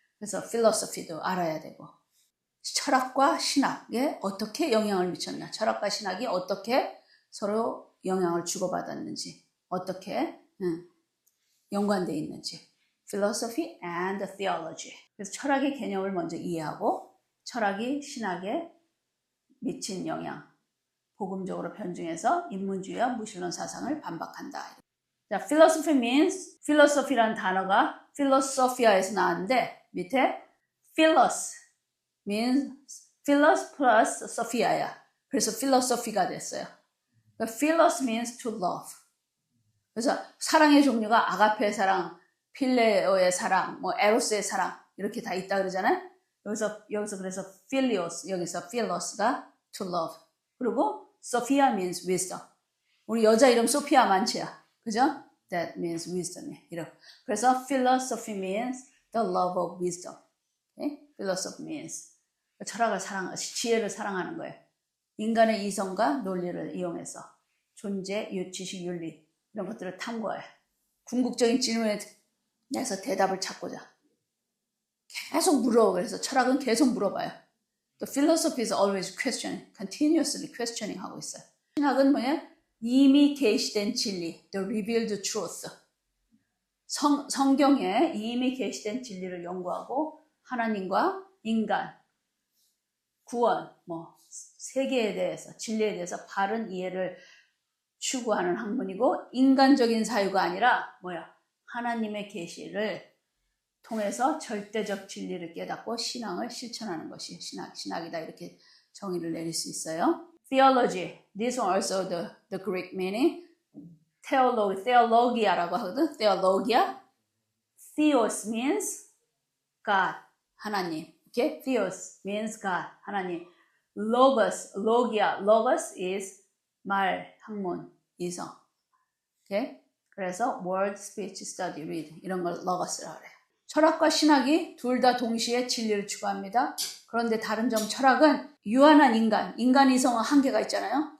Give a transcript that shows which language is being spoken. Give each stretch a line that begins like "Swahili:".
Korean: 그래서 philosophy도 알아야 되고, 철학과 신학에 어떻게 영향을 미쳤나, 철학과 신학이 어떻게 서로 영향을 주고받았는지, 어떻게 연관되어 있는지,
English: philosophy and theology.
Korean: 그래서 철학의 개념을 먼저 이해하고 철학이 신학에 미친 영향, 복음적으로 변증해서 인문주의와 무신론 사상을 반박한다. 자, philosophy means, philosophy라는 단어가 philosophia에서 나왔는데 밑에
English: philos means philos plus sophia
Korean: 야. 그래서 philosophy가 됐어요.
English: philos means to love.
Korean: 그래서 사랑의 종류가 아가페 사랑, 필레오의 사랑, 에로스의 사랑 이렇게 다 있다 그러잖아요. 여기서 그래서 philios, 여기서 philos가 to love.
English: 그리고 Sophia means wisdom.
Korean: 우리 여자 이름 소피아 많지야.
English: 그죠? That means wisdom. 그래서 philosophy means the love of wisdom. Okay? Philosophy means
Korean: 철학을 지혜를 사랑하는 거예요. 인간의 이성과 논리를 이용해서 존재, 지식, 윤리 이런 것들을 탐구해. 궁극적인 질문에 대해서 대답을 찾고자 계속 물어. 그래서 철학은 계속 물어봐요.
English: The philosophy is always questioning, continuously questioning
Korean: 하고 있어요. 신학은 뭐냐? 이미 계시된 진리,
English: the revealed truth.
Korean: 성경에 이미 계시된 진리를 연구하고 하나님과 인간, 구원, 세계에 대해서, 진리에 대해서 바른 이해를 추구하는 학문이고, 인간적인 사유가 아니라 하나님의 계시를 통해서 절대적 진리를 깨닫고 신앙을 실천하는 것이 신학이다. 이렇게 정의를 내릴 수 있어요.
English: Theology, this one also the Greek meaning.
Korean: theologia라고 하거든. theologia.
English: Theos means God, 하나님. Okay? Theos means God, 하나님. Logos, logos is
Korean: 말, 학문, 이성.
English: Okay?
Korean: 그래서
English: word, speech, study, read
Korean: 이런 걸 logos라고 그래요. 철학과 신학이 둘 다 동시에 진리를 추구합니다. 그런데 다른 점 철학은 유한한 인간 이성은 한계가 있잖아요.